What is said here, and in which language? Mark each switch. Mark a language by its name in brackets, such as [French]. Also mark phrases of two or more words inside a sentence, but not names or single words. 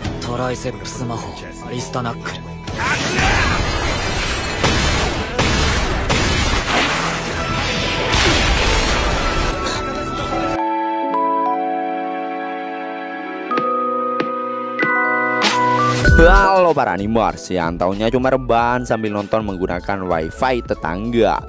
[Japanese] トライセップス魔法アリスタナックル。 [Indonesian] Halo para animers yang taunya cuma rebahan sambil nonton menggunakan wifi tetangga.